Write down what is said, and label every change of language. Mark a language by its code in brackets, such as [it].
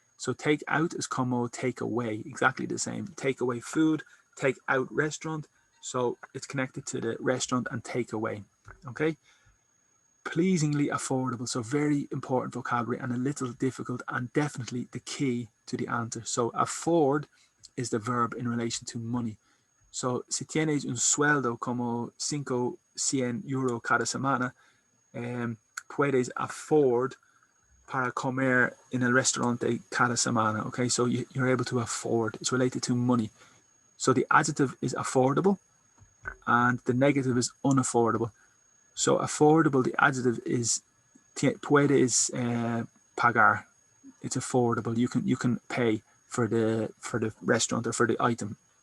[en] So take out is como take away, exactly the same. Take away food, take out restaurant. So it's connected to the restaurant and take away. Okay. Pleasingly affordable. So very important vocabulary and a little difficult and definitely the key to the answer. So afford is the verb in relation to money. [es] So si tienes un sueldo como 500 euro cada semana, puedes afford para comer en el restaurante cada semana. [en] Okay, so you're able to afford. It's related to money. So the adjective is affordable and the negative is unaffordable. So affordable, the adjective is [es] puedes pagar. [en] It's affordable. You can pay for the restaurant or for the item.